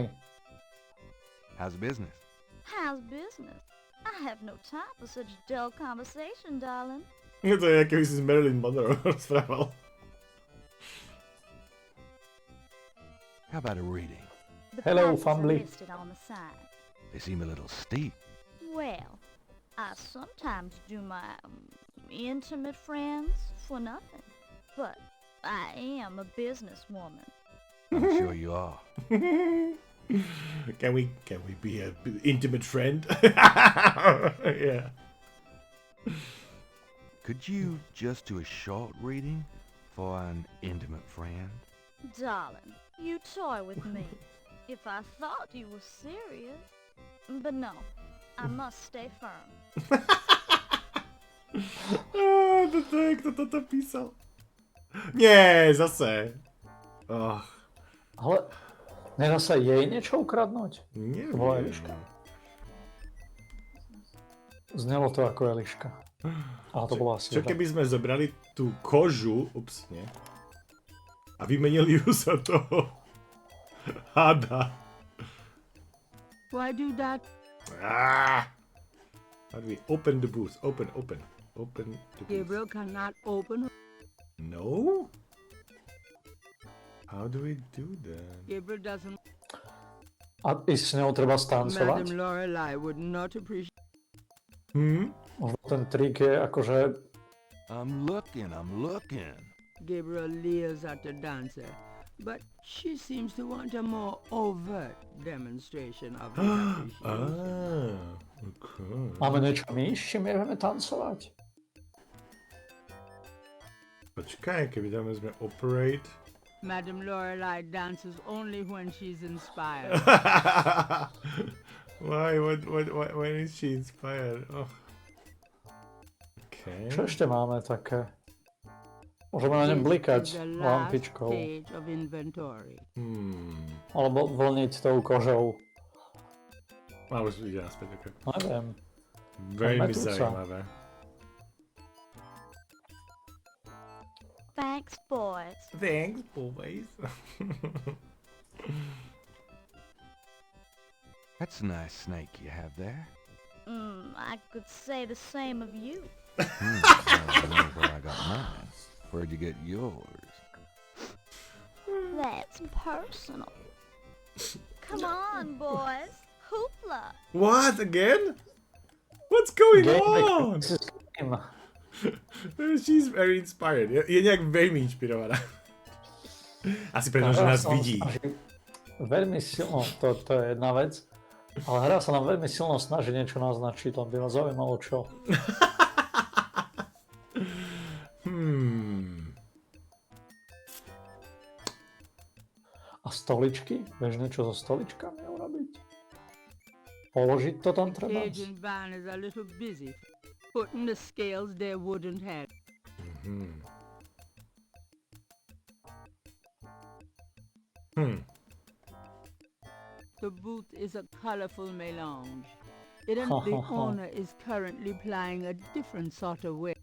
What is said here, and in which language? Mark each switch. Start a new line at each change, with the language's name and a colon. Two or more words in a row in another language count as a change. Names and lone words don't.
English: How's business? How's business? I have no time for such dull conversation, darling.
Slovak: To je, keby si s Marilyn Monroe rozprával.
English: How about a reading? The Hello, prices are family. listed on the side. They seem a little steep. Well, I sometimes do my intimate friends for nothing, but I am a businesswoman. I'm sure you are. Can we be an intimate friend? Yeah. Could you just do a short reading for an intimate friend? Darling, you toy with me. If I thought you were serious. But no, I must stay firm.
Slovak: Kto toto písal? Nie, zase. Ale nedá sa jej niečo ukradnúť? Neviem. To bola Eliška. Znelo to ako Eliška. Ale to bola asi... Čo keby sme zobrali tú kožu, nie, a vymenili ju za toho hada.
English: Why do that? How do we open the booth? Open the booth. Gabriel cannot open. No? How do we do that? Gabriel doesn't.
Slovak: A ísť s ňou treba stancovať?
English: Madame Lorelei would not appreciate.
Slovak: Možno ten trik je akože...
English: I'm looking. Gabriel leers at the dancer, but she seems to want a more overt demonstration of his appreciation. Okay.
Slovak: Máme niečo my, s čím vieme tancovať? Počkaj, keby tam sme operate.
English: Madame Lorelei dances only when she's inspired. Why? When is she inspired? Oh. Okay.
Slovak: Čo ešte máme také? Môžeme na ňom blikať lampičkou. Alebo vlniť tou kožou. A už ide naspäť, ok. Neviem. Veľmi zaujímavé.
English: Thanks, boys. Thanks, boys. That's a nice snake you have there. I could say the same of you. I don't know where I got mine. Where'd you get yours? That's personal. Come on, boys. Hoopla. What? Again? What's going on? She's very inspired.
Slovak: Je nejak veľmi inšpirovaná. Asi preto, že nás vidí. Veľmi silno, to je jedna vec. Ale hra sa nám veľmi silno snaží niečo naznačiť, len by ma zaujímalo čo. A stoličky? Vieš niečo so stoličkami urobiť? Položiť to tam treba?
English: Agent Van is a little busy putting the scales they wouldn't have. The booth is a colorful melange. The owner is currently plying a different sort of way.